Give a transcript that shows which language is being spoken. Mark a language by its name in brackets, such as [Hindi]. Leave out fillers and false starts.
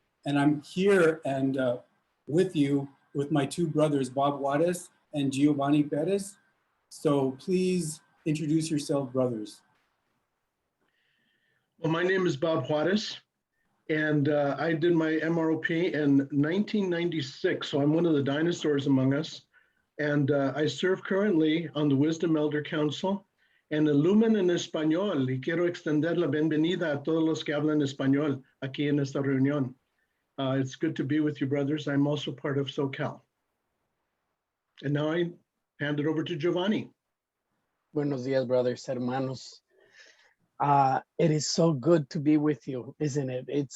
[English] And I'm here and with you with my two brothers, Bob Juarez and Giovanni Perez. So please introduce yourself, brothers. Well, my name is Bob Juarez, and I did my MROP in 1996, so I'm one of the dinosaurs among us. And I serve currently on the Wisdom Elder Council and Illuman en Español, [Spanish] y quiero extender la bienvenida a todos los que hablan español aquí en esta reunión. [English] It's good to be with you, brothers. I'm also part of SoCal. And now I hand it over to Giovanni. [Spanish] Buenos dias, brothers, hermanos. [English] It is so good to be with you, isn't it?